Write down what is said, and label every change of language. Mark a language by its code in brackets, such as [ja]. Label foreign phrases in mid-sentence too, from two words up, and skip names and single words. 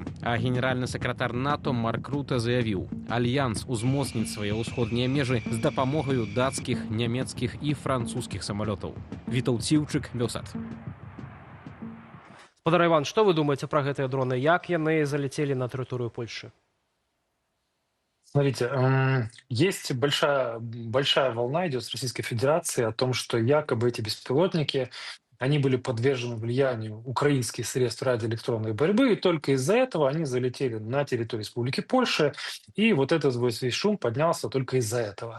[be] А генеральны сакратар НАТО Марк Рута заявіў, альянс узмоцніць свае ўсходнія межы з дапамогаю дацкіх, нямецкіх і французскіх самалётаў. Вітаў Цівчык, Белсат. Спадар Іван, што вы думаеце пра гэтыя дроны? Як яны [ru] залетели на территорию Польши? Смотрите, есть большая волна идет с Российской Федерации о том, что якобы эти беспилотники, они были подвержены влиянию украинских средств радиоэлектронной борьбы, и только из-за этого они залетели на территорию Республики Польши, и вот этот весь шум поднялся только из-за этого.